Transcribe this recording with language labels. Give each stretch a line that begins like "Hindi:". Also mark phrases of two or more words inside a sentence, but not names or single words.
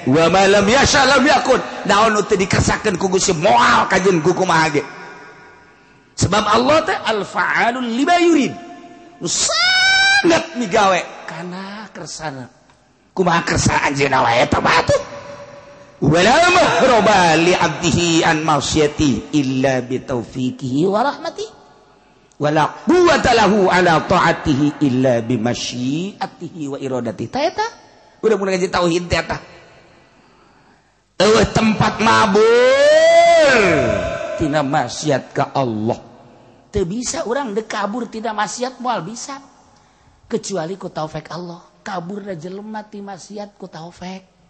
Arabic: وما لم يشأ لم يكن.
Sundanese: Naon nu teu dikersakeun ku Gusti moal kajeun ku kumaha ge. Sebab Allah teh
Arabic: الفعال لما يريد.
Sundanese: Nu sangat migawe kana kersana. Kumaha kersa anjeunna wae eta mah atuh.
Arabic: ولا مهرب لعبده عن معصية إلا بتوفيقه ورحمته. ولا قوة له على طاعته إلا بمشيئته وإرادته.
Sundanese: Ta eta udah mulai ngaji tauhid teh eta. Tempat mabur tina maksiat ka Allah. Teu bisa urang dekabur tina maksiat moal bisa. Kecuali ku taufik Allah. Kaburna jelema ti maksiat ku taufik.